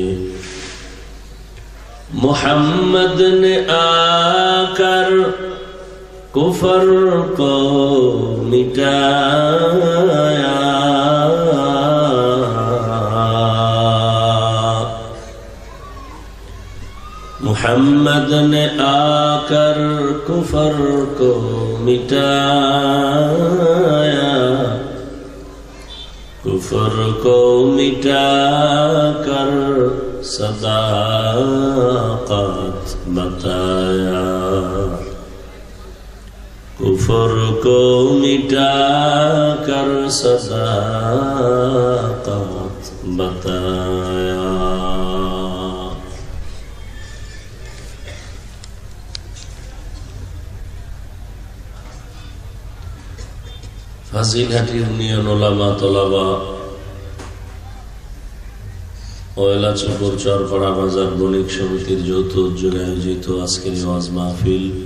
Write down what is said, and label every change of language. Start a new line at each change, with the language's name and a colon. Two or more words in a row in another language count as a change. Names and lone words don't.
Urdu: محمد نے آ کر کفر کو مٹایا، محمد نے آ کر کفر کو مٹایا، کفر کو مٹا کر صداقت بتایا، کفر کو مٹا کر صداقت بتایا.
Bangla: হাজিরহাট ইউনিয়ন ওলামা তলাবা ও এলাচপুর চরপাড়া বাজার বণিক সমিতির যৌথ উদ্যোগে আয়োজিত আজকের ওয়াজ মাহফিল